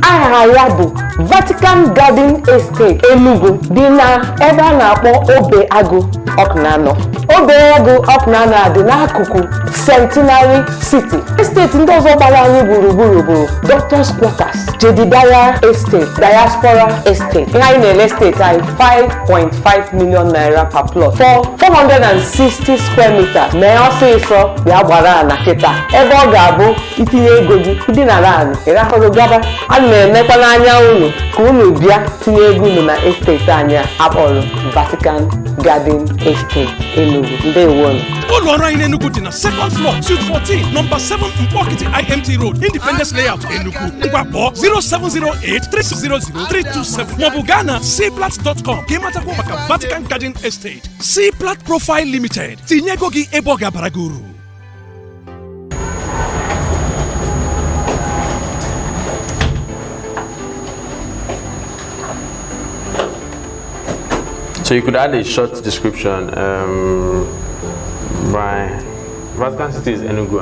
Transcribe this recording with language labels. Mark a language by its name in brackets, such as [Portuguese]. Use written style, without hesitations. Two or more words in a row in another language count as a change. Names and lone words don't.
[Igbo] Aha ya bụ Vatican Garden Estate Enugu dị na ebe a na-akpọ Obe Agụ Ọknanọ. Obe Agụ Ọknanọ dị n'akụkụ Centenary City. Estate ndị ọzọ gbara anyị gburugburu bụ Doctors Quarters, Jedediah Estate, Diaspora Estate. Ihe anyị na-ele estate anyị [English] 5.5 million naira per plot for 460 square meters. [Igbo] Mee ọsịsọ bịa gbara na kịta ebe ọ ga-abụ itinye ego gị dị na land ịrahụrụ gaba. A na-emekwa n'anya unu ka unu bịa tinye ego unu na estate anyị akpọrọ Vatican Garden Estate Enugu. Ndewo. Ụlọ ọrụ anyị n'Enugu dị na [English] second floor, [Igbo] suite 14, number 7 Mkpọkịtị IMT Road, Independence Layout, Enugu. Ngwa kpọọ 0708-300-327 maọbụ gaa na cplat.com ka ị matakwa maka Vatican Garden Estate. Cplat Profile Limited. Tinye ego gị ebe ọ ga-abara gị uru. [English] So you could add a short description. My Vatican City is Enugu.